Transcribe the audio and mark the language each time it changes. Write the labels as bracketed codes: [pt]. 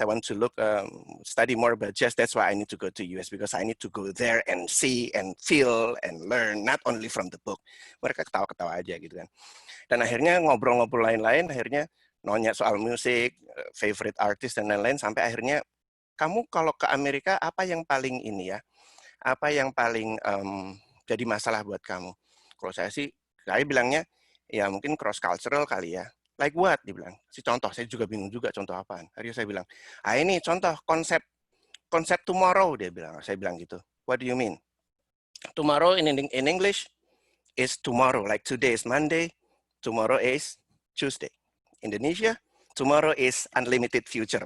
[en] I want to study more about jazz. That's why I need to go to US because I need to go there and see and feel and learn, not only from the book. [id] Mereka ketawa-ketawa aja gitu kan. Dan akhirnya ngobrol-ngobrol lain-lain, akhirnya nanya soal musik, favorite artist dan lain-lain, sampai akhirnya kamu kalau ke Amerika apa yang paling ini ya? Apa yang paling jadi masalah buat kamu? Kalau saya bilangnya, ya mungkin cross cultural kali ya. [en] Like what? [id] Dibilang. Contoh, saya juga bingung juga contoh apaan. Akhirnya saya bilang, ini contoh konsep tomorrow, dia bilang. Saya bilang gitu. [en] What do you mean? Tomorrow in English is tomorrow. Like today is Monday, tomorrow is Tuesday. Indonesia, tomorrow is unlimited future.